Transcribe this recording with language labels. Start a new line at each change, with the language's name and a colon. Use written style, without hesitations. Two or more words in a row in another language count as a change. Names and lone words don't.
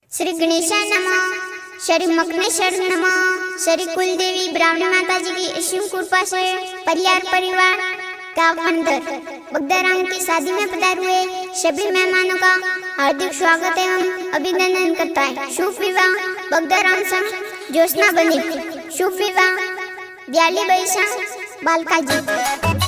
Sanskrit: श्री गणेशाय नमः, श्री मकनेश्वर नमः,
Hindi: श्री कुलदेवी ब्राह्मणी माता जी की असीम कृपा से परिवार गाँव अंदर बगदाराम की शादी में पधारे हुए सभी मेहमानों का हार्दिक स्वागत एवं अभिनंदन करता है। शुभ विवाह बगदाराम संग ज्योत्सना बनी, शुभ विवाह ब्याली बैसा बालका जी।